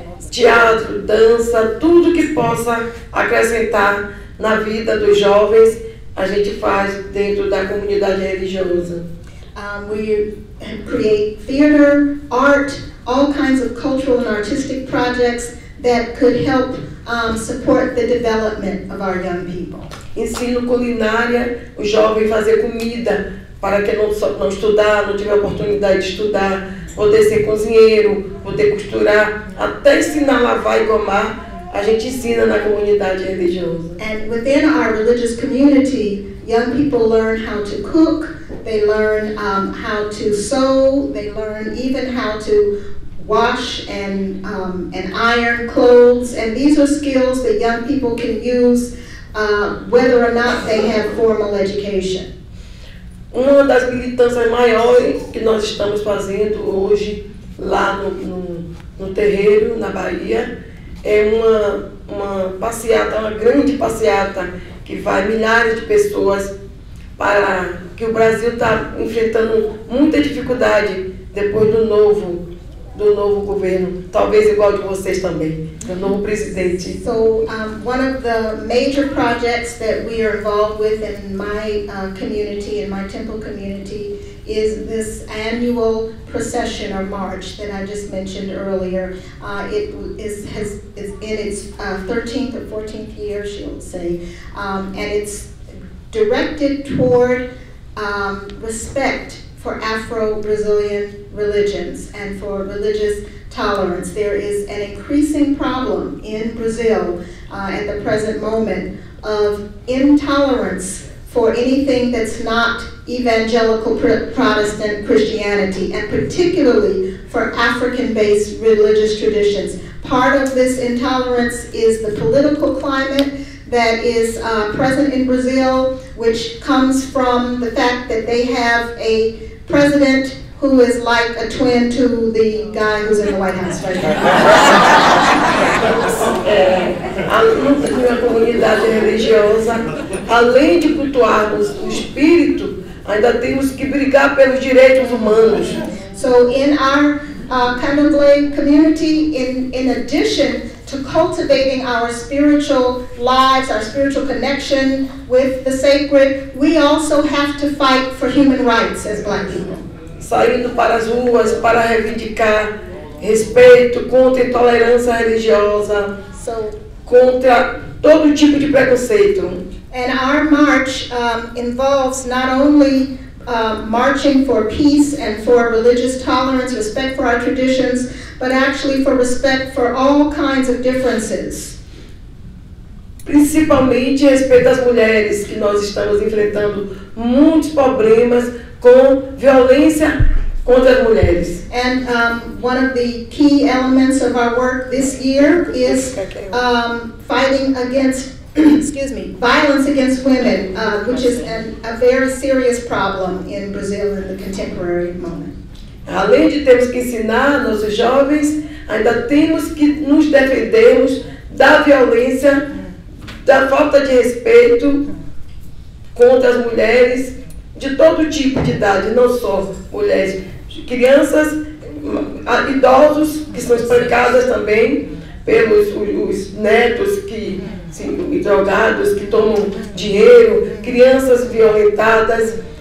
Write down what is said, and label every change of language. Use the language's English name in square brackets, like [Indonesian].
[Portuguese] Teatro, dança, tudo que possa acrescentar na vida dos jovens, a gente faz dentro da comunidade religiosa. [English] We create theater, art, all kinds of cultural and artistic projects that could help support the development of our young people. [Portuguese] Ensino culinária, o jovem fazer comida, para quem não estudar, não tiver oportunidade de estudar, poder ser cozinheiro, poder costurar, até ensinar a lavar e gomar, a gente ensina na comunidade religiosa. [English] And within our religious community, young people learn how to cook, they learn how to sew, they learn even how to wash and iron clothes, and these are skills that young people can use whether or not they have formal education. [Portuguese] Uma das militâncias maiores que nós estamos fazendo hoje lá no Terreiro, na Bahia, é uma passeata, uma grande passeata que vai milhares de pessoas, para que o Brasil está enfrentando muita dificuldade depois do novo do novo governo, talvez igual de vocês também, do novo presidente. [English] So one of the major projects that we are involved with in my community, in my temple community, is this annual procession or march that I just mentioned earlier. It is in its 13th or 14th year, she'll say, and it's directed toward respect for Afro-Brazilian religions and for religious tolerance. There is an increasing problem in Brazil at the present moment of intolerance for anything that's not evangelical Protestant Christianity, and particularly for African-based religious traditions. Part of this intolerance is the political climate that is present in Brazil, which comes from the fact that they have a president who is like a twin to the guy who's in the White House right now. [Portuguese] Na comunidade religiosa, além de cultuarmos o espírito, ainda temos que brigar pelos direitos humanos. [English] So in our Candomblé community, in addition to cultivating our spiritual lives, our spiritual connection with the sacred, we also have to fight for human rights as Black people. [Portuguese] Saindo para as ruas para reivindicar respeito contra a intolerância religiosa, contra todo tipo de preconceito. [English] And our march involves not only marching for peace and for religious tolerance, respect for our traditions, but actually for respect for all kinds of differences. [Portuguese] Principalmente respeito às mulheres, que nós estamos enfrentando muitos problemas com violência contra as mulheres. [English] And one of the key elements of our work this year is fighting against violence against women, which is a very serious problem in Brazil in the contemporary moment. [Portuguese] Além de termos que ensinar nossos jovens, ainda temos que nos defendermos da violência, da falta de respeito contra as mulheres de todo tipo de idade, não só mulheres, crianças, idosos que são espancadas também pelos os netos que drogados que tomam dinheiro, crianças violentadas.